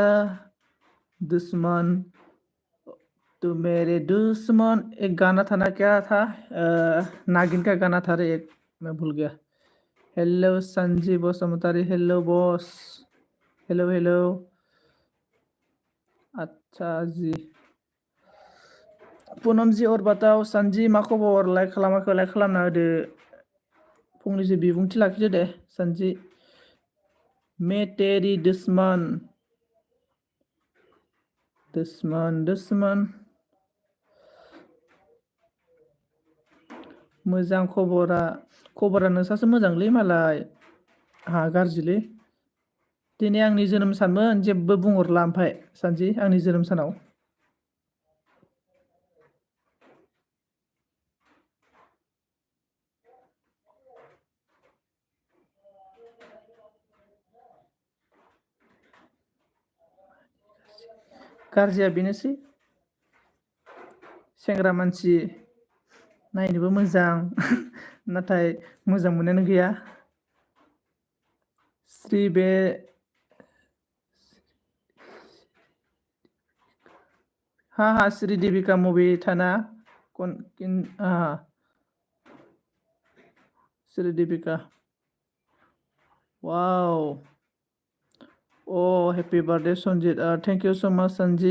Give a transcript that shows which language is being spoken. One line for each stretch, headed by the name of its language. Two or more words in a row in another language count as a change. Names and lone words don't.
Hindi: दुश्मन तू मेरे दुश्मन, एक गाना था ना, क्या था? नागिन का गाना था रे एक, मैं भूल गया। हेलो संजीव बसुमतारी,
English: hello boss.
Hindi: हेलो हेलो। अच्छा जी। पूनम जी और बताओ
Bodo: सानजि मा खबर? लाइक खालामाखै? लाइक खालामना होदो। फंनैसो बिबुंथि लाखिदो दे सानजि।
Hindi: मैं तेरी दुश्मन। दुश्मन।
Bodo: मोजां खबरा नोंसासो मोजांलै मालाय। आंहा गाज्रिलै। दिनै आंनि जोनोम सानमोन, जेबो बुंहरला ओमफ्राय सानजि आंनि जोनोम सानाव। गाज्रिया बेनोसै, सेंग्रा मानसि नायनोबो मोजां नाथाय मोजां मोननायानो गैया।
Hindi: श्री बे हाँ हाँ, श्री देविका मूवी था ना? हाँ, श्री देविका। वाओ।
English: O happy birthday Sanjeet, thank you so much Sanji.